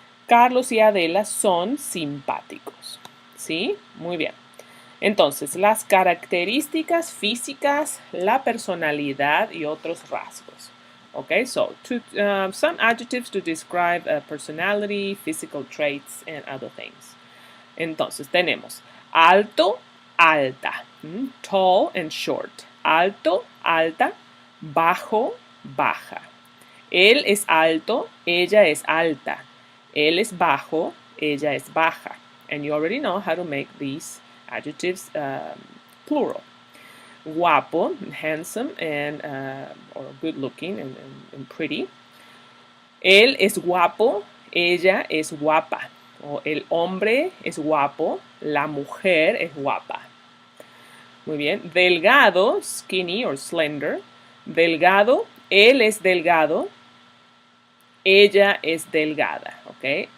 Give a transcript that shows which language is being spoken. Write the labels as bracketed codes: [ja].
[es] Carlos y Adela son simpáticos. ¿Sí? Muy bien. Entonces, las características físicas, la personalidad y otros rasgos. [en] Okay, so some adjectives to describe personality, physical traits, and other things. [es] Entonces, tenemos alto, alta, [en] tall and short. [es] Alto, alta, bajo, baja. Él es alto, ella es alta. Él es bajo, ella es baja. [en] And you already know how to make these adjectives plural. [es] Guapo, [en] handsome, and or good looking and pretty. [es] Él es guapo, ella es guapa. O el hombre es guapo, la mujer es guapa. Muy bien. Delgado, [en] skinny or slender. [es] Delgado, él es delgado, ella es delgada. ¿Ok?